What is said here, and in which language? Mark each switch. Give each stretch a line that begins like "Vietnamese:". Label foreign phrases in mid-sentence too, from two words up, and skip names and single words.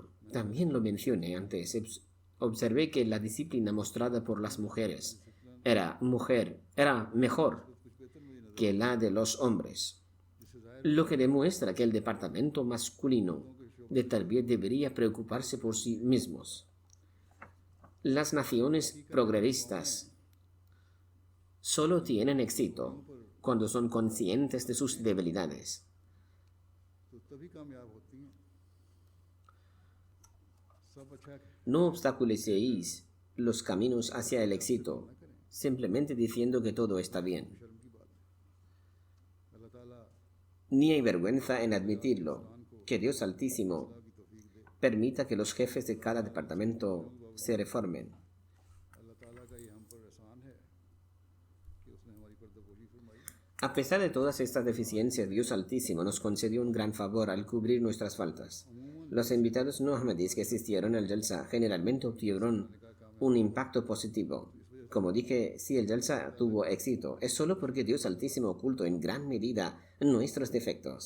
Spanish: También lo mencioné antes. Observé que la disciplina mostrada por las mujeres era mejor que la de los hombres, lo que demuestra que el departamento masculino de tarbiyah debería preocuparse por sí mismos. Las naciones progresistas solo tienen éxito cuando son conscientes de sus debilidades.
Urdu: تو تبھی کامیاب ہوتی ہیں۔ سب اچھا ہے,
Spanish: No obstaculicéis los caminos hacia el éxito simplemente diciendo que todo está bien.
Urdu: شرم کی بات ہے۔ اللہ تعالیٰ
Spanish: Ni hay vergüenza en admitirlo, que Dios Altísimo
Urdu: کی توفیق دے.
Spanish: permita que los jefes de cada departamento se reformen.
Urdu: اللہ تعالیٰ کا یہ ہم پر احسان ہے کہ اس نے ہماری پردہ پوشی فرمائی.
Spanish: A pesar de todas estas deficiencias, Dios Altísimo nos concedió un gran favor al cubrir nuestras faltas. Los invitados no ahmadíes que asistieron al Jalsa generalmente obtuvieron un impacto positivo. Como dije, si el Jalsa tuvo éxito, es solo porque Dios Altísimo ocultó en gran medida nuestros defectos.